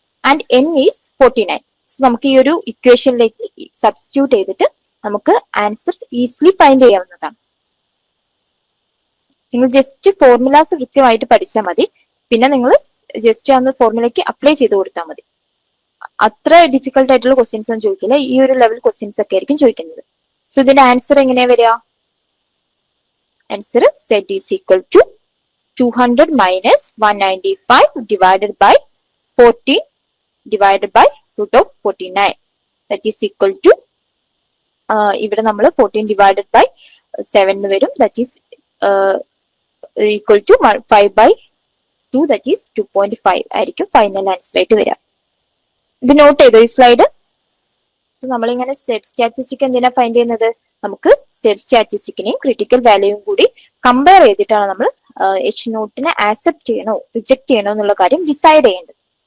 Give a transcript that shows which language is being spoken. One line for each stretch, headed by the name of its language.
English: And N is 49.
Malayalam: So നമുക്ക് ഈ ഒരു ഇക്വേഷനിലേക്ക് സബ്സ്റ്റിറ്റ്യൂട്ട് ചെയ്തിട്ട് നമുക്ക് ആൻസർ ഈസിലി ഫൈൻഡ് ചെയ്യാവുന്നതാണ്. നിങ്ങൾ ജസ്റ്റ് ഫോർമുലാസ് കൃത്യമായിട്ട് പഠിച്ചാൽ മതി. പിന്നെ നിങ്ങൾ ജസ്റ്റ് അന്ന് ഫോർമുലയ്ക്ക് അപ്ലൈ ചെയ്ത് കൊടുത്താൽ മതി. അത്ര ഡിഫിക്കൽട്ട് ആയിട്ടുള്ള ക്വസ്റ്റ്യൻസ് ഒന്നും ചോദിക്കില്ല. ഈ ഒരു ലെവൽ ക്വസ്റ്റ്യൻസ് ഒക്കെ ആയിരിക്കും ചോദിക്കുന്നത്. സോ ഇതിന്റെ ആൻസർ എങ്ങനെയാ വരിക?
English: Answer Z is equal to 200 minus 195 divided by 14 divided by root of 49. That is equal to
Malayalam: ഇവിടെ നമ്മൾ 14 ഡിവൈഡഡ് ബൈ 7 എന്ന് വരും.
English: that is equal to 5/2, that is 2.5
Malayalam: ആയിരിക്കും ഫൈനൽ ആൻസർ ആയിട്ട് വരിക. ഇത് നോട്ട് ചെയ്തോ ഈ സ്ലൈഡ്? സോ നമ്മളിങ്ങനെ സെറ്റ് സ്റ്റാറ്റിസ്റ്റിക് എന്തിനാ ഫൈൻഡ് ചെയ്യുന്നത്? നമുക്ക് സെറ്റ് സ്റ്റാറ്റിസ്റ്റിക്കിനെയും ക്രിട്ടിക്കൽ വാല്യൂയും കൂടി കമ്പയർ ചെയ്തിട്ടാണ് നമ്മൾ H0 ആക്സെപ്റ്റ് ചെയ്യണോ റിജക്ട് ചെയ്യണോ എന്നുള്ള കാര്യം ഡിസൈഡ് ചെയ്യേണ്ടത്.